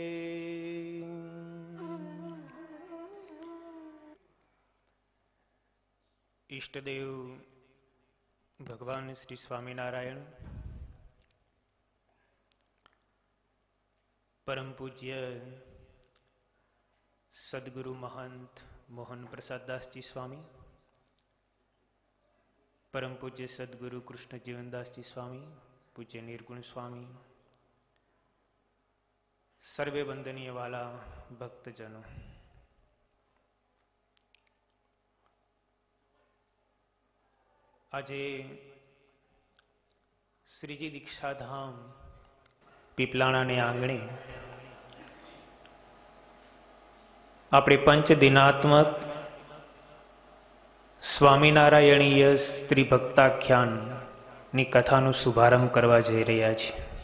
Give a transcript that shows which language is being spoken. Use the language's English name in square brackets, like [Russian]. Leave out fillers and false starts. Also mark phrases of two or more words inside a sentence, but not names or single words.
[Hindi] इष्टदेव भगवान श्री स्वामीनारायण परम पूज्य सद्गुरु महंत मोहन प्रसाद दास जी स्वामी, परम पूज्य सद्गुरु कृष्ण जीवनदास जी स्वामी, पूज्य निर्गुण स्वामी, सर्वे वंदनीय वाला भक्तजनों, [Gujarati] આજે શ્રીજી દીક્ષાધામ પીપલાણાને આંગણે આપણે પંચદિનાત્મક સ્વામિનારાયણીય સ્ત્રી ભક્તાખ્યાનની કથાનો શુભારંભ કરવા જઈ રહ્યા છીએ.